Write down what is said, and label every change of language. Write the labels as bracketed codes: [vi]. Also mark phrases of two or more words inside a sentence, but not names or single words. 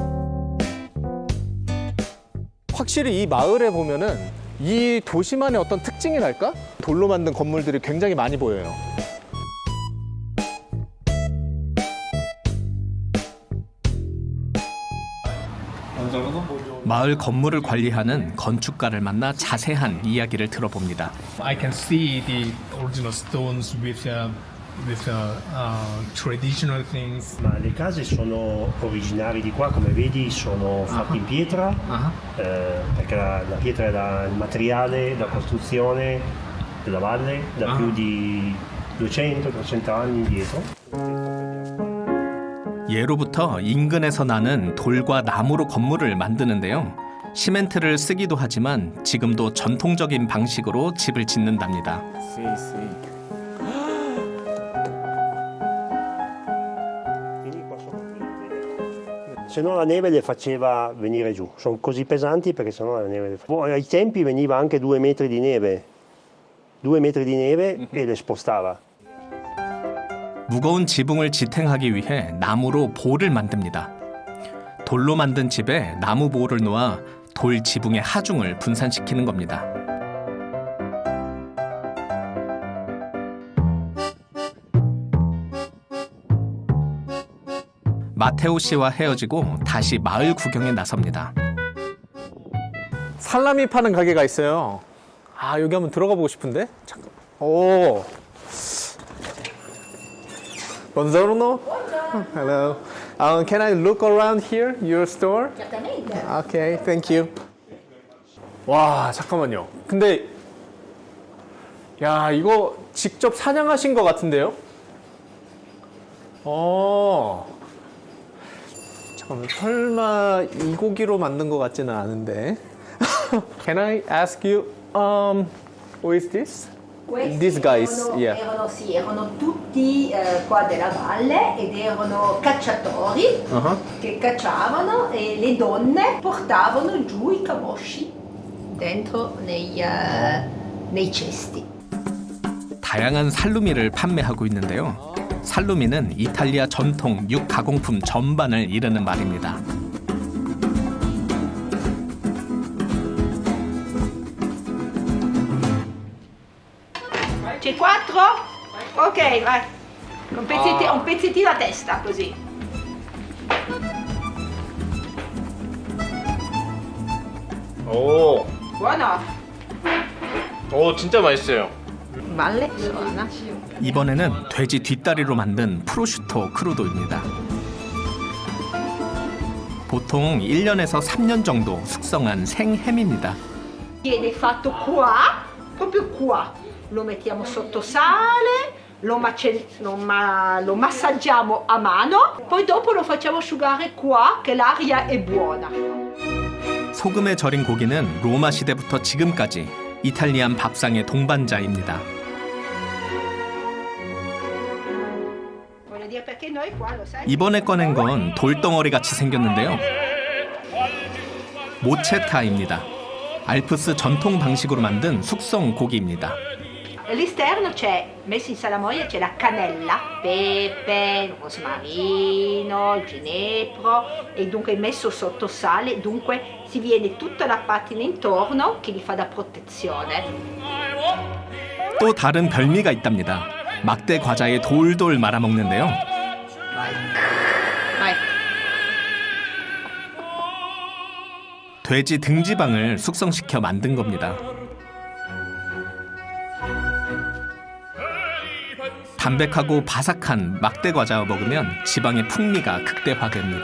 [ko] 확실히 이 마을에 보면은 이 도시만의 어떤 특징이랄까? 돌로 만든 건물들이 굉장히 많이 보여요. 마을 건물을 관리하는 건축가를 만나 자세한 이야기를 들어봅니다. [en] I can see the original stones with traditional things. [it] Ma le case sono originari di qua, come vedi sono fatte in pietra, perché la pietra era il materiale da costruzione della valle da più di 200-300 anni indietro. [ko] 예로부터 인근에서 나는 돌과 나무로 건물을 만드는데요. 시멘트를 쓰기도 하지만 지금도 전통적인 방식으로 집을 짓는답니다. [it] Se no la neve le faceva venire giù, sono così pesanti perché se no la neve le faceva. Ai tempi veniva anche 2 metri di neve, 2 metri di neve e le spostava. [ko] 무거운 지붕을 지탱하기 위해 나무로 보를 만듭니다. 돌로 만든 집에 나무 보를 놓아 돌 지붕의 하중을 분산시키는 겁니다. 마테오 씨와 헤어지고 다시 마을 구경에 나섭니다. 살라미 파는 가게가 있어요. 여기 한번 들어가 보고 싶은데? 잠깐. 오. [it] Buongiorno. [en] Hello. Can I look around here, your store? Okay, thank you. [ko] 와, 잠깐만요. 근데 야, 이거 직접 사냥하신 것 같은데요? 잠깐만, 설마 이 고기로 만든 것 같지는 않은데. [en] Can I ask you, who is this? These guys, yeah. [it] Erano tutti qua della valle ed erano cacciatori che cacciavano e le donne portavano giù i camosci dentro nei cesti. [ko] 다양한 살루미를 판매하고 있는데요. 살루미는 이탈리아 전통 육 가공품 전반을 이르는 말입니다. [it] C'è 4? Ok, vai. Un pezzettino a testa, così. [ko] 오, [it] Buono. [ko] 오 진짜 맛있어요. [it] Valle suona. [ko] 이번에는 돼지 뒷다리로 만든 프로슈토 크루도입니다. 보통 1년에서 3년 정도 숙성한 생햄입니다. [it] Viene fatto qua, proprio qua. Lo mettiamo sotto sale, lo massaggiamo a mano, poi dopo lo facciamo asciugare qua, che l'aria è buona. [ko] 소금에 절인 고기는 로마 시대부터 지금까지 이탈리안 밥상의 동반자입니다. [it] Voglio dire perché noi qua lo sai. [ko] 이번에 꺼낸 건 돌덩어리 같이 생겼는데요. 모체타입니다. 알프스 전통 방식으로 만든 숙성 고기입니다. All'esterno c'è, messo in salamoia, c'è la cannella, pepe, il rosmarino, il ginepro e dunque messo sotto sale, dunque si viene tutta la patina intorno che gli fa da protezione. 또 다른 별미가 있답니다. 막대 과자에 돌돌 말아먹는데요. [it] Vai. [ko] 돼지 등지방을 숙성시켜 만든 겁니다. 담백하고 바삭한 막대 과자와 먹으면 지방의 풍미가 극대화됩니다.